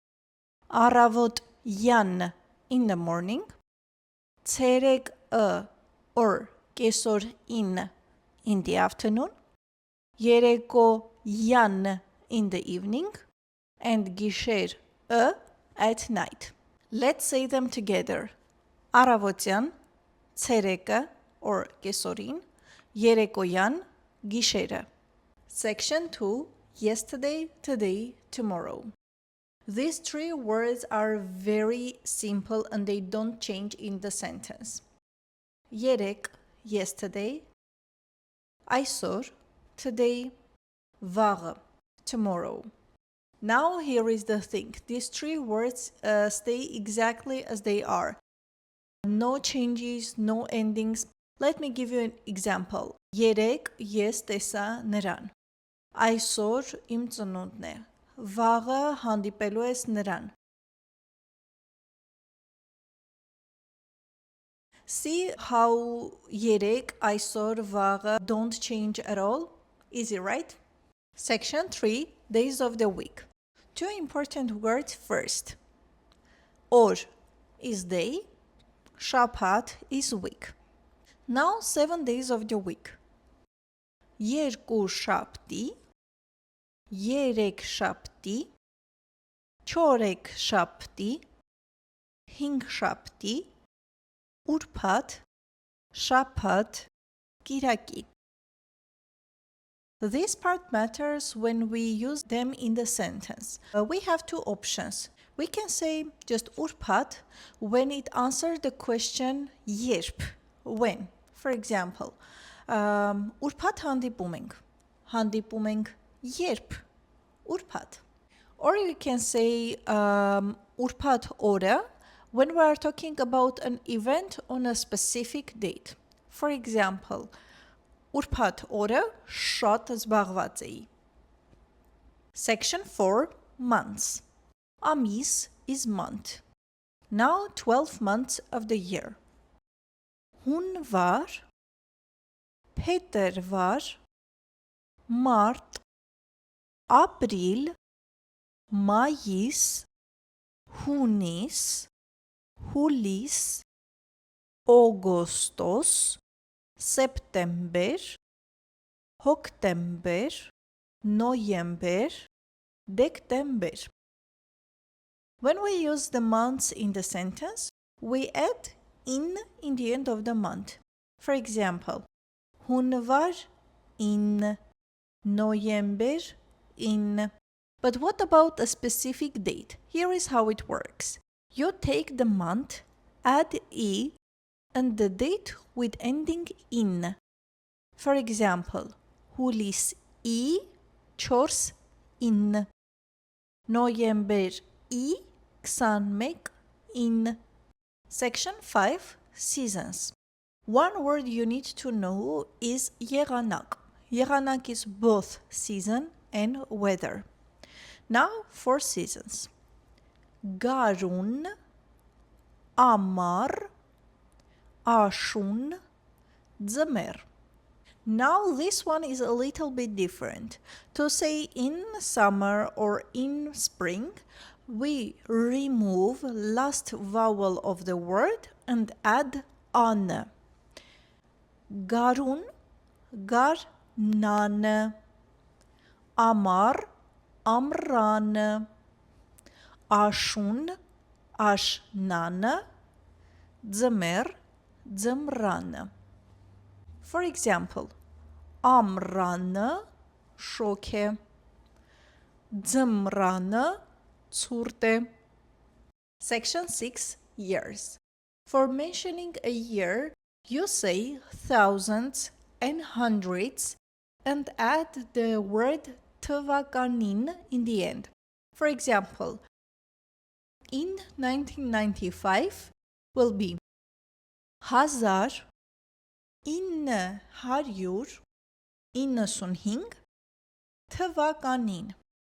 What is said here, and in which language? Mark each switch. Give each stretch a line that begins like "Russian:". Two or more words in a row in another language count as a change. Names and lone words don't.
English: Առավոտյան, in the morning. ցերեկ or կեսօրին, in the afternoon. երեկոյան, in the evening. And գիշեր at night. Let's say them together.
Armenian: Առավոտյան, ցերեկը or կեսօրին, երեկոյան, գիշերը.
English: Section 2, yesterday, today, tomorrow. These three words are very simple and they don't change in the sentence. Երեկ, yesterday. Այսօր, today. Վաղը, tomorrow. Now here is the thing. These three words stay exactly as they are. No changes, no endings. Let me give you an example.
Armenian: Երեկ ես տեսա նրան. Այսօր իմ ծնունդն է. Վաղը հանդիպելու ես նրան.
English: See how
Armenian: երեկ, այսօր, վաղը
English: don't change at all? Easy, right? Section 3, days of the week. Two important words first. Օր is day, շաբաթ is week. Now 7 days of the week.
Armenian: Երկուշաբթի, երեքշաբթի, չորեքշաբթի, հինգշաբթի, ուրբաթ, շաբաթ, կիրակի.
English: This part matters when we use them in the sentence. We have two options. We can say just ուրբաթ when it answers the question երբ, when. For example,
Armenian: ուրբաթ հանդիպում ենք. Հանդիպում ենք երբ, ուրբաթ.
English: Or you can say
Armenian: ուրբաթ օրը
English: when we are talking about an event on a specific date. For example,
Armenian: ուրբաթ օրը շատ զբաղված էի.
English: Section 4, months. Ամիս is month. Now 12 months of the year.
Armenian: Հունվար, փետրվար, մարտ, ապրիլ, մայիս, հունիս, հուլիս, օգոստոս, սեպտեմբեր, հոկտեմբեր, նոյեմբեր, դեկտեմբեր.
English: When we use the months in the sentence, we add in the end of the month. For example, հունվար in, նոյեմբեր in. But what about a specific date? Here is how it works. You take the month, add e, and the date with ending in. For example,
Armenian: հուլիս ի, 4 in. Նոյեմբեր ի, 21 in.
English: Section 5, seasons. One word you need to know is եղանակ. Եղանակ is both season and weather. Now for seasons.
Armenian: Գարուն, ամառ, աշուն, ձմեռ.
English: Now this one is a little bit different. To say in summer or in spring, we remove last vowel of the word and add an.
Armenian: Գարուն, գարնան, ամառ, ամռան, աշուն, աշնան, ձմեռ, ձմռան.
English: For example,
Armenian: ամռանը շոգ է, ձմռանը ցուրտ է.
English: Section 6. Years. For mentioning a year, you say thousands and hundreds and add the word թվականին in the end. For example, in 1995 will be 1995 թվականին.